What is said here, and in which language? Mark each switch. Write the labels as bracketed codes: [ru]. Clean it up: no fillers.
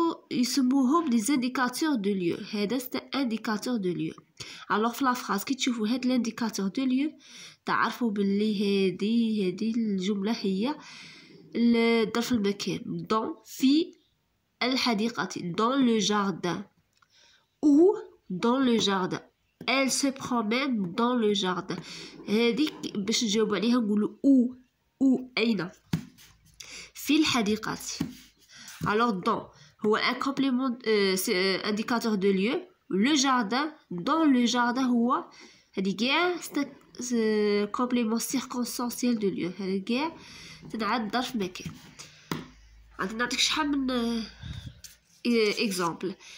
[fr] يسموهم des indicateurs de lieu. هذا c'est un indicateur de lieu. [ar] Alors في [fr] la phrase [ar] كي تشوفوا هاد [fr] l'indicateur de lieu [ar] تعرفوا باللي هذه الجملة هي ظرف المكان. [fr] dans [ar] في الحديقة [fr] dans le jardin ou dans le jardin. Elle se promène dans le jardin. [ar] هذيك باش نجاوب عليها نقولوا ou أين في الحديقة. [fr] Alors dans هو un complément c'est indicateur de lieu. Le jardin dans le jardin [ar] هو هذه كاع [fr] complément circonstanciel de lieu. [ar] هذا كاع تنعاد ظرف مكان. غادي نعطيك شحال من exemple.